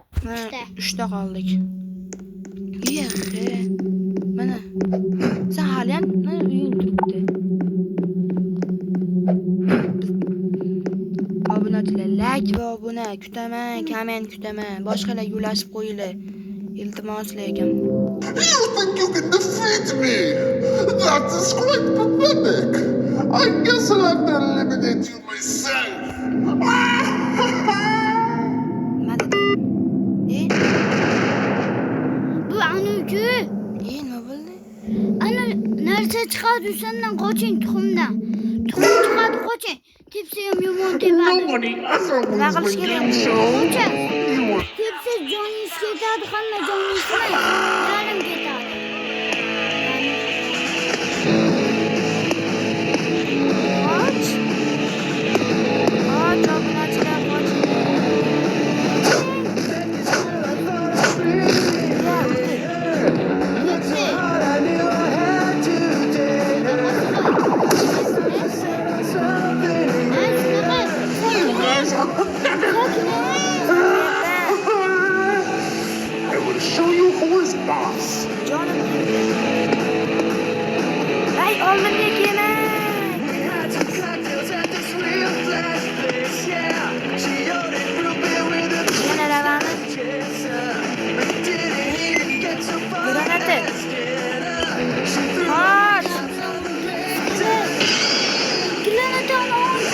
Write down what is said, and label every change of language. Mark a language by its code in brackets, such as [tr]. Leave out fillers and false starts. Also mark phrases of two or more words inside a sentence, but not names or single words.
[uz] Uchta qoldik. Yo'q. Mana. Sen haliyam uying turibdi. Obunachilar, like va obuna kutaman, komment kutaman. Boshqalarga ulashib qo'yinglar. Iltimos lekin. [en] You think you can defeat me? That is quite pathetic. I guess I'll have to eliminate you myself. [uz] Nima dedi? Bu anuku. Nima bo'ldi? Ana narsa chiqadi sendan qoching tuxumdan. Tuxum chiqadi qoching. Tepsa ham yomon tepadi. [en] Nobody ever wins [uz] qilish [en] the [uz] kerak? [en] game show. [uz] Qocha. [en] You were [uz] Tepsa joningiz ketadi, hamma joningiz yarim ketadi. Qoch. Qoch, obunachilar, qoch. [en] you guys are pathetic. I will show you who is boss. [uz] Jonim. Ay, oldimga kelma. Yana ravani. Granati. Qoch. Granat ol.